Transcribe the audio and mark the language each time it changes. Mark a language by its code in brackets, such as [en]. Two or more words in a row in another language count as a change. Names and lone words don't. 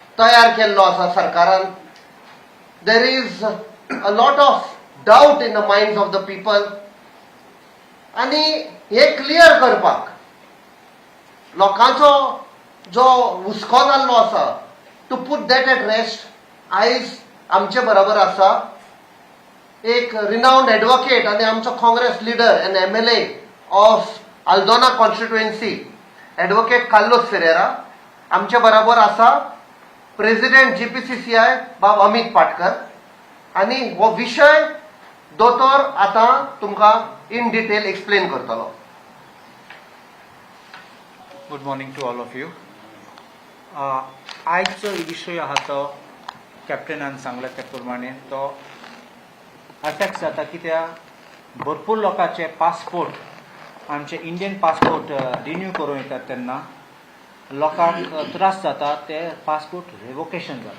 [kok] तयार केल्लो आसा सरकारान. [en] There is a lot of doubt in the minds of the people. [kok] आणि हे क्लियर करपाक लोकांचो जो हुस्को जाल्लो आसा, [en] to put that at rest, [kok] आयज आमचे बरोबर आसा एक [en] renowned advocate [kok] आणि आमचो [en] Congress leader and MLA of Aldona constituency, [kok] एडवोकेट कार्लोस फेरेरा. आमचे बरोबर आसा प्रेसिडेंट GPCC बाब अमित पाटकर. आणि हो विषय दोतोर आता तुमकां [en] in detail explain [kok] करतलो. [en] good morning to all of you. [kok] आयचो विशय आहा तो कॅप्टनान सांगला त्या प्रमाणे तो अफेक्ट जाता कित्याक भरपूर लोकांचे पासपोर्ट आमचे [en] Indian passport [kok] रिन्यू करूं येतात तेन्ना लोकांक त्रास जाता, ते [en] passport revocation [kok] जाता.